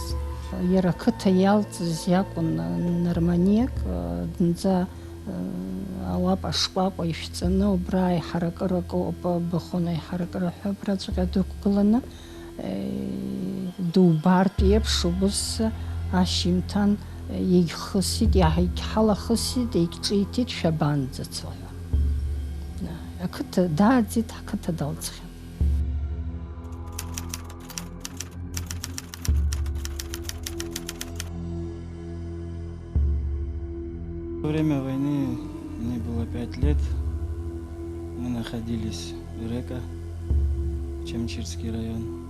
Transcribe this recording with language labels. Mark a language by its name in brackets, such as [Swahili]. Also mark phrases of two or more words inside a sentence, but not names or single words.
[Abkhazian] Иара ақыҭа иалҵыз иакәын норманиак, зынӡа ауапа шкәакәа ишәҵаны, убра аиҳаракыра ыҟоуп, быхон аиҳаракыра ҳәа абраҵәҟьа дықәгыланы, дубартә еиԥш убыс ашьыжьымҭан иагьхысит, иагьҳалахысит, иагьҿиҭит, шәабанӡацо ҳәа. Ақыҭа дааӡит, ҳқыҭа далҵхьан. [Russian] Во время войны мне было 5 лет. Мы находились в Река, Чемчирский район.